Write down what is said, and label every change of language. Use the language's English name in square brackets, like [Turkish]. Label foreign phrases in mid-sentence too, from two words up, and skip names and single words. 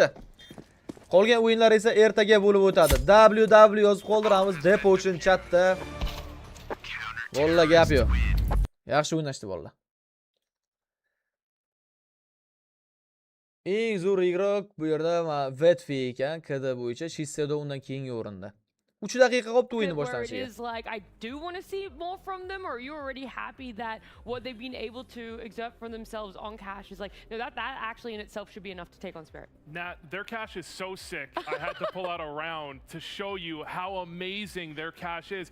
[Uzbek] Qolgan o'yinlar esa ertaga bo'lib o'tadi. WW yozib qoldiramiz Depo uchun chatda. Valla gap yo'q. Yaxshi o'ynashdi valla. Eng zo'r igrok bu yerda Vetfi ekan, KD bo'yicha Shiseido undan keyingi o'rinda. 3 daqiqa qolibdi o'yinni boshlanishiga. [English] Is like I do want to see more from them, or are you already happy that what they've been able to exert from themselves on cash is like, no, that actually in itself should be enough to take on Spirit. Nat, their cash is so sick. I had to pull out a round to show you how amazing their cash is.